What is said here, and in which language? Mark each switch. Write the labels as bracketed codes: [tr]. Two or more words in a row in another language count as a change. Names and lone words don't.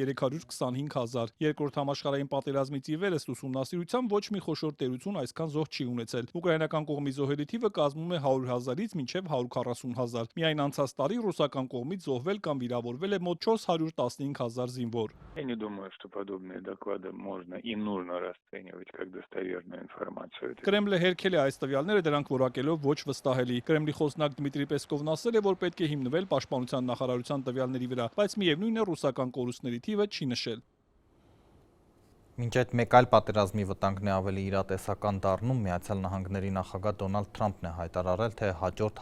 [hy] 525,000։ Երկրորդ համաշխարհային պատերազմից ի վեր ըստ ուսումնասիրության ոչ մի խոշոր տերություն այսքան զոհ չի ունեցել։ Ուկրաինական կողմի զոհերի թիվը կազմում է 100,000-ից մինչև 140,000։ Միայն անցած տարի ռուսական կողմից զոհվել կամ վիրավորվել է մոտ 415,000 զինվոր։ [ru] Я не думаю, что подобные доклады можно и нужно расценивать как достоверную информацию. [hy] Կրեմլը հերքել է այս տվյալները, դրանք որակելով ոչ վստահելի։ Կրեմլի խոսնակ Դմիտրի Պեսկովն ասել է, որ պետք է հիմնվել պաշտպանության նախարարության տվյալների վրա, բայց միևնույն է ռուսական կորուստների թիվը չի նշել։ Մինչ այդ մեկ այլ պատերազմի վտանգն է ավելի իրատեսական դառնում, Միացյալ Նահանգների նախագահ Դոնալդ Թրամփն է հայտարարել, թե հաջորդ